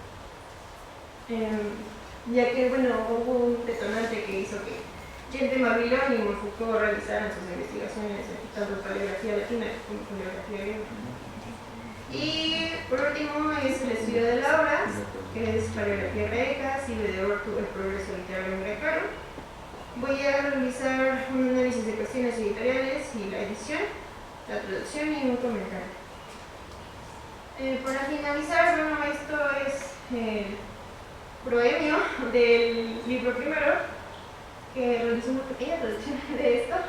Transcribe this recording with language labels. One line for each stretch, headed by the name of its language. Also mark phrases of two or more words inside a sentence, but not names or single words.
Spanish: Ya que, bueno, hubo un detonante que hizo que gente de Mabillon y Foucault realizaran sus investigaciones tanto paleografía latina como paleografía griega. Y por último es el estudio de la obra, que es paleografía greca, Silvia de Ortu, el progreso literario grecano. Voy a realizar un análisis de cuestiones editoriales y la edición, la traducción y un comentario. Para finalizar, bueno, esto es el proemio del libro primero, que realizó una pequeña traducción de esto.